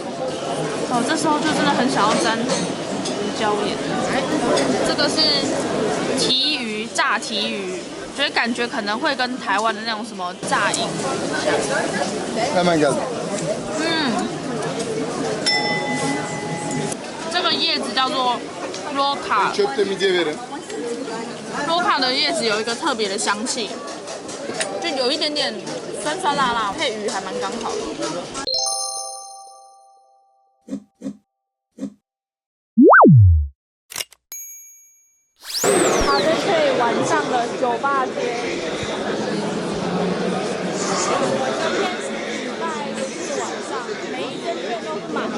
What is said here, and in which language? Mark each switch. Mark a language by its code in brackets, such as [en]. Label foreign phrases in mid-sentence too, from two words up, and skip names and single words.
[zh] 哦，这时候就真的很想要沾胡椒盐。哎，这个是提鱼，炸提鱼。觉得感觉可能会跟台湾的那种什么炸银像。 [tr] Hemen geldim. [zh] 这个叶子叫做 roka。 [tr] Çöpte midye verin. [zh] roka 的叶子有一个特别的香气，就有一点点酸酸辣辣，配鱼还蛮刚好的。卡菲配晚上的酒吧街，今天是礼拜4晚上，每一间店都是满的。